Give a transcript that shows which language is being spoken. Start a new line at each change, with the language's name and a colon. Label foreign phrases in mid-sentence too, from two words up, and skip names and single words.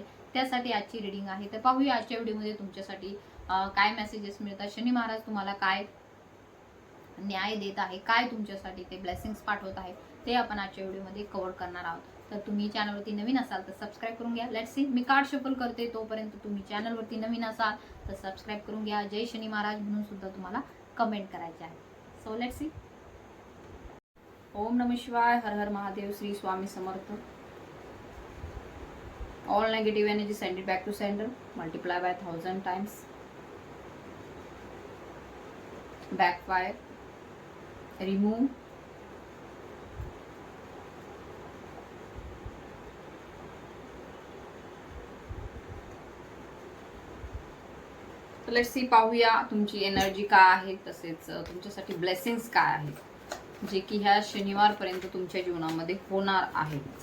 Marathi: त्यासाठी आजची रीडिंग आहे. तर पाहूया आजच्या व्हिडिओमध्ये तुमच्यासाठी काय मेसेजेस मिळतात, शनी महाराज तुम्हाला काय न्याय देत आहे, काय तुमच्यासाठी ते ब्लेसिंग्स पाठवत आहे, ते आपण आजच्या व्हिडिओमध्ये कव्हर करणार आहोत. तर तुम्ही चॅनलवरती नवीन असाल तर सबस्क्राईब करून घ्या.
English: let's see,
Marathi: मी कार्ड शफल करते, तोपर्यंत तुम्ही चॅनलवरती नवीन असाल तर सबस्क्राईब करून घ्या. जय शनी महाराज म्हणून सुद्धा तुम्हाला कमेंट करायचे आहे.
English: so let's see.
Sanskrit: ओम नमः शिवाय, हर हर महादेव, श्री स्वामी समर्थ.
English: All negative energy send it back to sender, multiply by 1000 times. backfire, remove,
Marathi: तर
English: let's see,
Marathi: पाहूया तुमची एनर्जी काय आहे, तसेच तुमच्यासाठी ब्लेसिंग्स काय आहेत, जे की ह्या शनिवार पर्यंत तुमच्या जीवनामध्ये होणार आहेत.